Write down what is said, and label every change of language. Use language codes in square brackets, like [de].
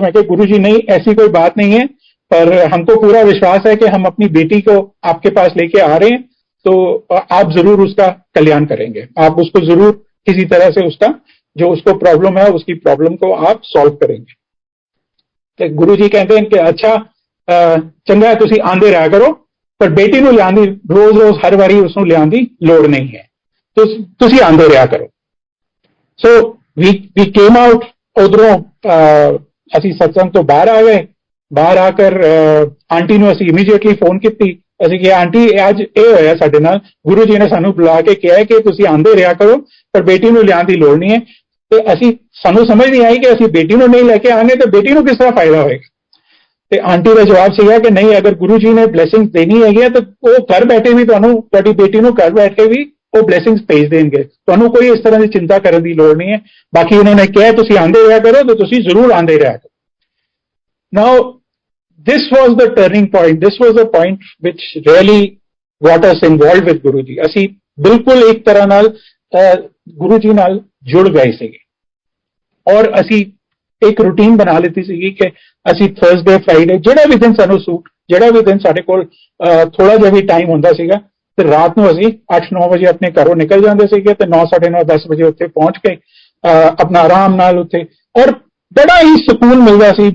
[hi] मैं कहा गुरुजी नहीं, ऐसी कोई बात नहीं है, पर हमको पूरा विश्वास है कि हम अपनी बेटी को आपके पास लेके आ रहे हैं, तो आप जरूर उसका कल्याण करेंगे, आप उसको जरूर किसी तरह से उसका जो उसको प्रॉब्लम है उसकी प्रॉब्लम को आप सॉल्व करेंगे। तो गुरुजी कहते हैं कि अच्छा चंगा है, [pa] तुसी आंदे रहा करो, [hi] पर बेटी को लियान दी रोज हर बारी उसको लियान दी लोड़ नहीं है। [pa] ਤੁਸੀਂ ਆਂਦੇ ਰਿਹਾ ਕਰੋ। [en] so we came out, [pa] ਉਧਰੋਂ ਅਸੀਂ ਸਤਸੰਗ ਤੋਂ ਬਾਹਰ ਆ ਗਏ। ਬਾਹਰ ਆ ਕਰ ਆਂਟੀ ਨੂੰ ਅਸੀਂ ਇਮੀਡੀਏਟਲੀ ਫੋਨ ਕੀਤੀ। ਅਸੀਂ ਕਿਹਾ ਆਂਟੀ ਅੱਜ ਇਹ ਹੋਇਆ ਸਾਡੇ ਨਾਲ, ਗੁਰੂ ਜੀ ਨੇ ਸਾਨੂੰ ਬੁਲਾ ਕੇ ਕਿਹਾ ਕਿ ਤੁਸੀਂ ਆਂਦੇ ਰਿਹਾ ਕਰੋ, ਪਰ ਬੇਟੀ ਨੂੰ ਲਿਆਉਣ ਦੀ ਲੋੜ ਨਹੀਂ ਹੈ। ਤੇ ਸਾਨੂੰ ਸਮਝ ਨਹੀਂ ਆਈ ਕਿ ਅਸੀਂ ਬੇਟੀ ਨੂੰ ਨਹੀਂ ਲੈ ਕੇ ਆਵਾਂਗੇ ਤੇ ਬੇਟੀ ਨੂੰ ਕਿਸ ਤਰ੍ਹਾਂ ਫਾਇਦਾ ਹੋਏਗਾ। ਤੇ ਆਂਟੀ ਦਾ ਜਵਾਬ ਸੀਗਾ ਕਿ ਨਹੀਂ, ਅਗਰ ਗੁਰੂ ਜੀ ਨੇ ਬਲੇਸਿੰਗਸ ਦੇਣੀ ਹੈਗੀ ਤਾਂ ਉਹ ਘਰ ਬੈਠੇ ਵੀ ਤੁਹਾਨੂੰ, ਤੁਹਾਡੀ ਬੇਟੀ ਨੂੰ ਘਰ ਬੈਠ ਕੇ ਵੀ ਉਹ ਬਲੇਸਿੰਗਸ ਭੇਜ ਦੇਣਗੇ, ਤੁਹਾਨੂੰ ਕੋਈ ਇਸ ਤਰ੍ਹਾਂ ਦੀ ਚਿੰਤਾ ਕਰਨ ਦੀ ਲੋੜ ਨਹੀਂ ਹੈ। ਬਾਕੀ ਉਹਨਾਂ ਨੇ ਕਿਹਾ ਤੁਸੀਂ ਆਂਦੇ ਰਿਹਾ ਕਰੋ, ਤਾਂ ਤੁਸੀਂ ਜ਼ਰੂਰ ਆਂਦੇ ਰਿਹਾ ਕਰੋ। [en] Now this was the turning point, this was the point which really got us involved with Guru Ji। [pa] ਅਸੀਂ ਬਿਲਕੁਲ ਇੱਕ ਤਰ੍ਹਾਂ ਨਾਲ ਗੁਰੂ ਜੀ ਨਾਲ ਜੁੜ ਗਏ ਸੀਗੇ, ਔਰ ਅਸੀਂ ਇੱਕ ਰੂਟੀਨ ਬਣਾ ਲਿੱਤੀ ਸੀਗੀ ਕਿ ਅਸੀਂ ਥਰਸਡੇ ਫਰਾਈਡੇ ਜਿਹੜਾ ਵੀ ਦਿਨ ਸਾਨੂੰ ਸੂਟ, ਜਿਹੜਾ ਵੀ ਦਿਨ ਸਾਡੇ ਕੋਲ ਥੋੜਾ ਜਿਹਾ ਵੀ ਟਾਈਮ ਹੁੰਦਾ ਸੀਗਾ, ਤੇ ਰਾਤ ਨੂੰ ਅਸੀਂ 8-9 ਵਜੇ ਆਪਣੇ ਘਰੋਂ ਨਿਕਲ ਜਾਂਦੇ ਸੀਗੇ ਤੇ 9, 9:30, 10 ਵਜੇ ਉੱਥੇ ਪਹੁੰਚ ਕੇ ਆਪਣਾ ਆਰਾਮ ਨਾਲ ਉੱਥੇ, ਔਰ ਬੜਾ ਹੀ ਸਕੂਨ ਮਿਲਦਾ ਸੀ।